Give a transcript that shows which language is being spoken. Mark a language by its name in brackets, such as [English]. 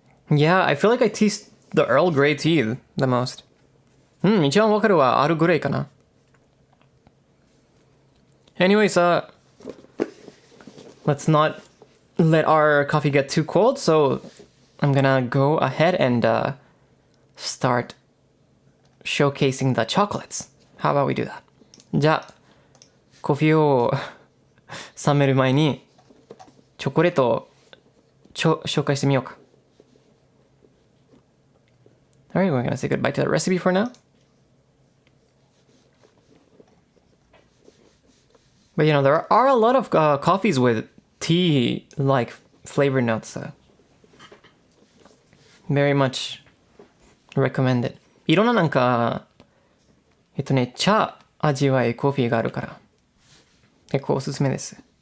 [English] Yeah, I feel like I taste the Earl Grey tea the most. [Japanese] 一番わかるはアルグレイかな。 [English] Anyways, let's not let our coffee get too cold, so I'm gonna go ahead and start showcasing the chocolates. How about we do that? [Japanese] じゃあ、コーヒーを冷める前にチョコレートを紹介してみようか。 [English] Alright, we're gonna say goodbye to the recipe for now. But you know, there are a lot of coffees with tea-like flavor notes. Very much recommended. [Japanese] いろんななんか、茶味わいコーヒーがあるから、結構おすすめです。